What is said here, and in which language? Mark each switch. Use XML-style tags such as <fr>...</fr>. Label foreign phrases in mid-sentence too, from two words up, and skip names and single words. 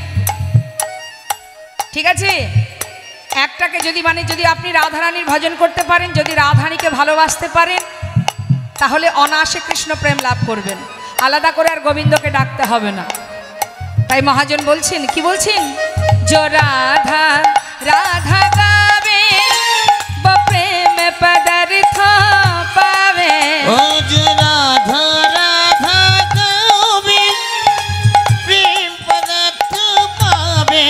<bn>ঠিক আছে, একটাকে যদি যদি আপনি রাধারানীর ভজন করতে পারেন, যদি রাধারানীকে ভালোবাসতে পারেন, তাহলে অনায়াসে কৃষ্ণ প্রেম লাভ করবেন, আলাদা করে আর গোবিন্দকে ডাকতে হবে না। তাই মহাজন বলছেন, কি বলছেন,</bn> <hi>जो राधा राधा गावे वो प्रेम पदार्थ पावे, ओ जो राधा राधा गावे प्रेम पदार्थ पावे,</hi>